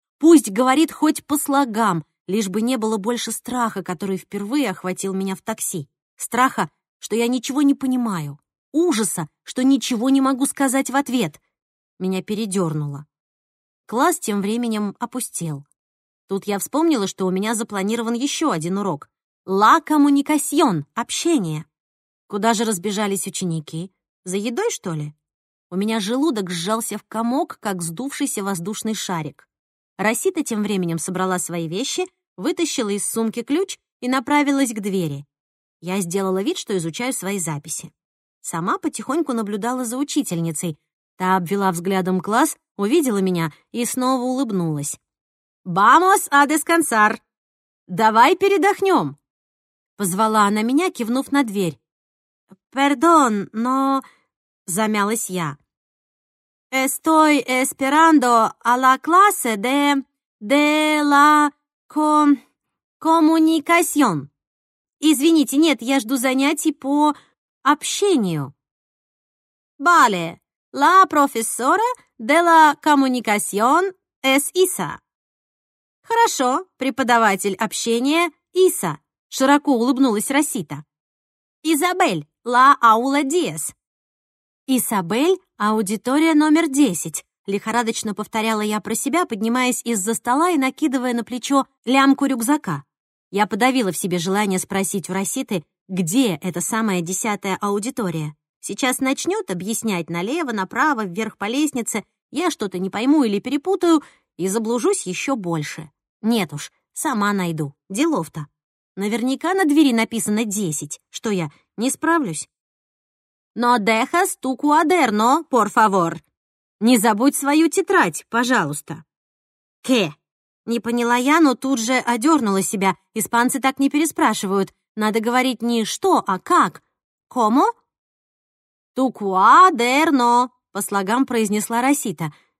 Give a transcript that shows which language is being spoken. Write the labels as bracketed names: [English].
[Russian] Пусть говорит хоть по слогам, лишь бы не было больше страха, который впервые охватил меня в такси. Страха, что я ничего не понимаю. Ужаса, что ничего не могу сказать в ответ. Меня передернуло. Класс тем временем опустел. Тут я вспомнила, что у меня запланирован еще один урок. «La communication» — общение. Куда же разбежались ученики? За едой, что ли? У меня желудок сжался в комок, как сдувшийся воздушный шарик. Расита тем временем собрала свои вещи, вытащила из сумки ключ и направилась к двери. Я сделала вид, что изучаю свои записи. Сама потихоньку наблюдала за учительницей. Та обвела взглядом класс, увидела меня и снова улыбнулась. [Spanish] «Vamos a descansar!» [Russian] «Давай передохнем!» Позвала она меня, кивнув на дверь. [Spanish] «Perdón, [Russian] но...» Замялась я. [Spanish] «Estoy esperando a la clase de la comunicación!» [Russian] «Извините, нет, я жду занятий по...» «Общению». [Spanish] «Vale, la profesora de la comunicación es Isa». [Russian] «Хорошо, преподаватель общения Иса», — широко улыбнулась Расита. [Spanish] «Изабель, la aula 10». [Russian] «Изабель, аудитория номер 10», — лихорадочно повторяла я про себя, поднимаясь из-за стола и накидывая на плечо лямку рюкзака. Я подавила в себе желание спросить у Раситы, где эта самая 10-я аудитория? Сейчас начнет объяснять налево, направо, вверх по лестнице. Я что-то не пойму или перепутаю и заблужусь еще больше. Нет уж, сама найду. Делов-то. Наверняка на двери написано 10. Что я, не справлюсь? [Spanish] «No dejas tu cuaderno, por favor». [Russian] «Не забудь свою тетрадь, пожалуйста». [Spanish] «Qué?» [Russian] Не поняла я, но тут же одернула себя. Испанцы так не переспрашивают. Надо говорить не «что», а «как». «Кому?» [Spanish] «Tu cuaderno», [Russian] — по слогам произнесла Расита.